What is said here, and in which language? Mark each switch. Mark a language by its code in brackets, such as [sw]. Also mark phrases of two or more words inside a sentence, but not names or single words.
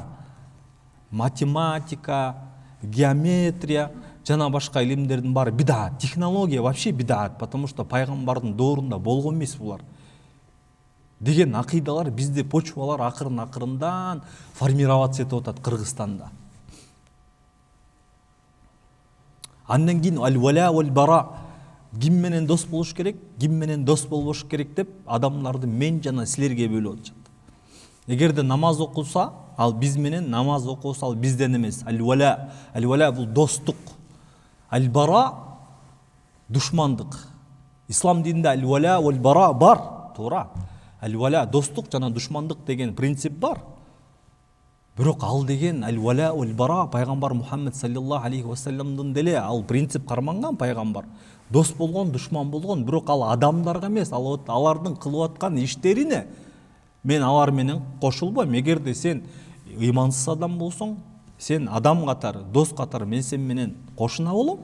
[ky] Математика, геометрия жана башка илимдердин баары бида. Технология вообще бида, [ru] потому что [ky] пайгамбардын доорунда болгон эмес булар деген акыйдалар бизде почвалар акырын-акырындан формироваться этип атат Кыргызстанда. Андан кийин [ar] الولاء والبراء, [ky] ким менен дос болуш керек, ким менен дос болбош керек деп адамдарды мен жана силерге бөлүп атышат. Эгерде намаз окулса, ал биз менен, намаз окубаса ал бизден эмес. Аль-вала бул достук. Аль-бара душмандык. Ислам дининде [ar] الولاء والبراء [ky] бар, туура. Аль-вала достук жана душмандык деген принцип бар. Бирок ал деген [ar] الولاء والبراء [ky] пайгамбар Мухаммед [ar] صلى الله عليه وسلم [ky] деле ал принцип карманган пайгамбар. Дос болгон, душман болгон, бирок ал адамдарга эмес, алардын кылып аткан иштерине мен алар менен кошулбойм. Эгерде сен ыймансыз адам болсоң, сен адам катары, дос катары мен сен менен кошуна болом.